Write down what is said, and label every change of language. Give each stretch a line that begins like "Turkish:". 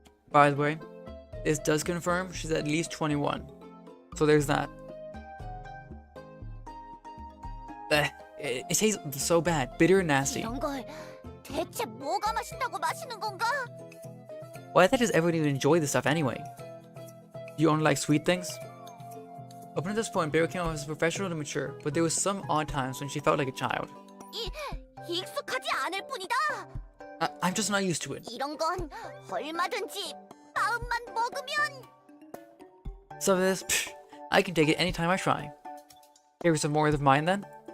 English: By the way, this does confirm she's at least 21. So there's that. It tastes so bad, bitter and nasty.
Korean: 이런 걸 대체 뭐가 맛있다고 마시는 건가?
English: Why the heck does everyone even enjoy this stuff anyway? You only like sweet things? Up until this point, Beryl came off as professional and mature, but there was some odd times when she felt like a child.
Korean: 익숙하지 않을 뿐이다.
English: I'm just not used to it.
Korean: 이런 건 얼마든지 마음만 먹으면.
English: Some of this, I can take it anytime I try. Here's some more of mine then?